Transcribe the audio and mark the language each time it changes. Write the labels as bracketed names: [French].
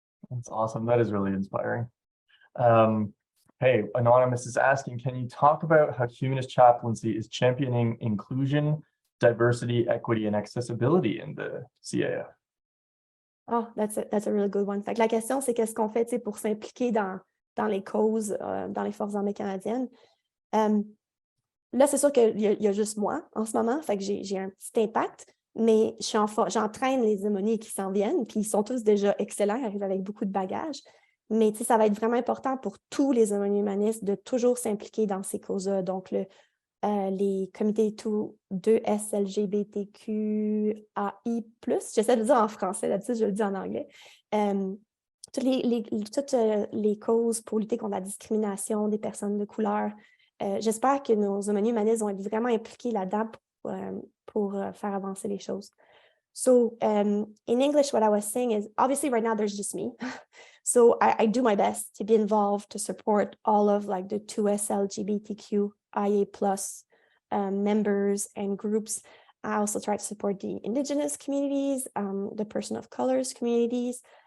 [English] That's awesome. That is really inspiring. Hey, Anonymous is asking, can you talk about how Humanist Chaplaincy is championing inclusion, diversity, equity, and accessibility in the CAF? Oh, that's a really good one. [French] Fait que la question, c'est qu'est-ce qu'on fait pour s'impliquer dans les causes, dans les Forces armées canadiennes. Là, c'est sûr qu'il y a juste moi en ce moment, fait que j'ai un petit impact, mais j'entraîne les aumôniers qui s'en viennent, puis ils sont tous déjà excellents, ils arrivent avec beaucoup de bagages. Mais ça va être vraiment important pour tous les aumôniers humanistes de toujours s'impliquer dans ces causes-là. Donc, les comités 2S LGBTQAI+, j'essaie de le dire en français, d'habitude je le dis en anglais. Toutes les causes pour lutter contre la discrimination des personnes de couleur. J'espère que nos aumôniers humanistes vont être vraiment impliqués là-dedans pour faire avancer les choses. [English] So in English, what I was saying is, obviously right now there's just me. So I do my best to be involved, to support all of like the 2S LGBTQIA+ members and groups. I also try to support the Indigenous communities, the person of colors communities.